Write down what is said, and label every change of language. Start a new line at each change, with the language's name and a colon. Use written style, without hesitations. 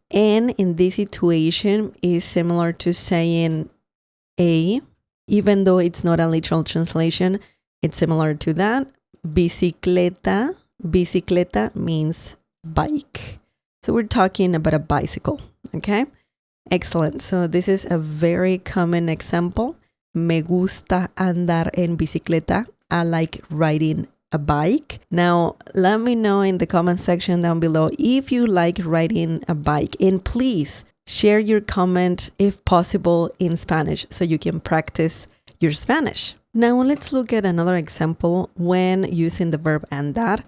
English: En in this situation is similar to saying a, even though it's not a literal translation, it's similar to that. Bicicleta means bike. So we're talking about a bicycle, okay? Excellent. So this is a very common example.
Spanish: Me gusta andar en bicicleta.
English: I like riding a bike. Now, let me know in the comment section down below if you like riding a bike. And please share your comment, if possible, in Spanish so you can practice your Spanish. Now, let's look at another example when using the verb andar.